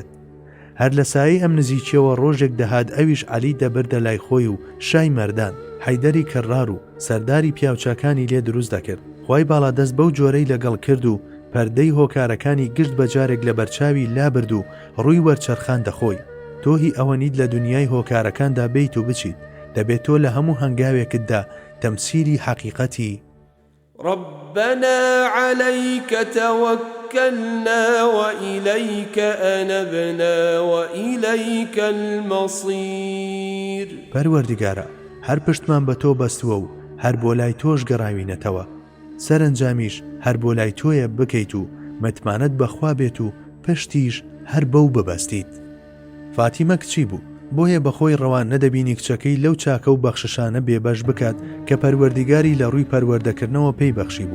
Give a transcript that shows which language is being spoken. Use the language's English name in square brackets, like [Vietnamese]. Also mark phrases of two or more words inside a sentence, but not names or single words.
[Central Kurdish] هەر لە سایەی ئەم نزیکیەوە ڕۆژێک دەهات ئەویش عەلی دەبردە لای خۆی و شای مەردان حەیدەری کەڕار و سەرداری پیاوچاکانی لێ دروست دەکرد. خوای باڵا دەست بەو جۆرەی لەگەڵ کرد و پەردەی هۆکارەکانی گشت بەجارێک لە بەرچاوی لابرد و ڕووی وەرچەرخان دەخۆی. تۆ هی ئەوە نیت لە دنیای هۆکارەکاندا بێیت و بچیت، دەبێت تۆ لە هەموو هەنگاوێکتدا تەمسیلی حەقیقەتی [Arabic] ربنا عليك توكلنا وإليك أنبنا وإليك المصير. [Central Kurdish] پەروەردگارە، هەر پشتمان بە تۆ بەستووە و هەر بۆ لای تۆش گەڕاوینەتەوە، سەرنجامیش هەر بۆ لای تۆیە بکەیت و متمانەت بەخوا بێت و پشتیش هەر بەو ببەستیت. فاتیمە کچی بوو، بۆیە بەخۆی ڕەوان نەدەبینی کچەکەی لەو چاکە و بەخششانە بێبەش بکات کە پەروەردگاری لە ڕووی پەروەردەکردنەوە پێی بەخشی بوو.